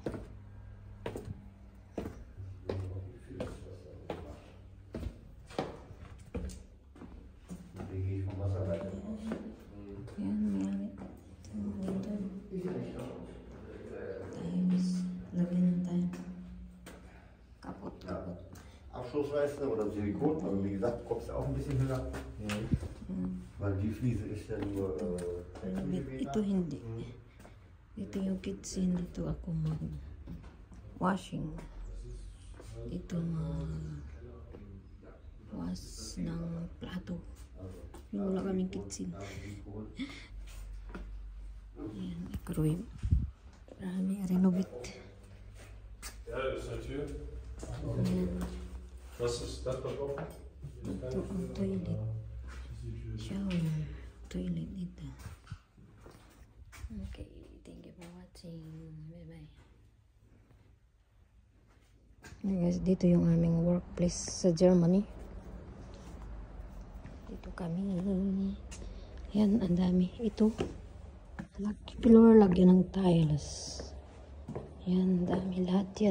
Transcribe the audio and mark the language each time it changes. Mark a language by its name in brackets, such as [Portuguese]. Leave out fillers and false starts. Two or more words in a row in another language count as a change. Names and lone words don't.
[Filipino] Ayan, mayroon. Tiles. Lagyan ng tiles. Kapot. [German] Abschlussleiste oder Silikon, aber wie gesagt, kommt es auch ein bisschen höher. Weil die Fliese ist ja nur 6 mm. [Filipino] Ito hindi. Ito yung kitchen. Dito ako mag-washing. Ito mag-wash ng plato. Yung wala kaming kitchen. Ayan, microwave. Marami, renovate. [German] Ja, das ist eine Tür. [Filipino] Ayan. [German] Was ist das da drauf? [Filipino] Ito ang toilet. Shower. Toilet dito. [English] Okay, thank you for watching. Bye-bye. [Filipino] Guys, dito yung aming workplace sa Germany. Dito kami. Yan, ang dami. Ito. Floor, lagyan ng tiles. Yan, dami lahat yan.